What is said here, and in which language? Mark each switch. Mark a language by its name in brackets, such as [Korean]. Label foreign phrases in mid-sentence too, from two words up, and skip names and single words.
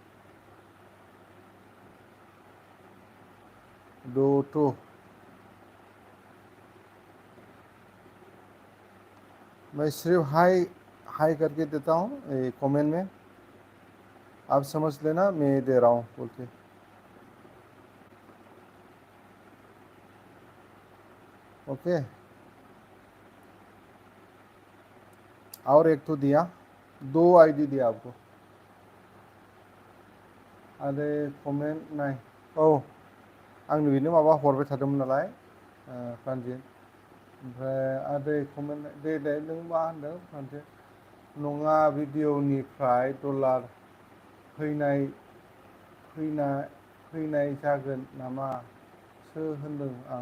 [Hindi] दो तो मैं सिर्फ हाई हाई करके देता हूँ कमेंट में, आप समझ लेना मैं दे रहा हूँ बोल के। ओके, और एक तो दिया, दो आईडी दिया आपको। [Bodo] आरो कमेंट नाय, औ आंनो बेनो माबा हरबाय थादोंमोन नालाय प्रानजित, ओमफ्राय आरो कमेन्ट दे नों मा होनदों प्रानजित? नङा भिडिअनिफ्राय डलार फैनाय जागोन नामासो होनदों आं।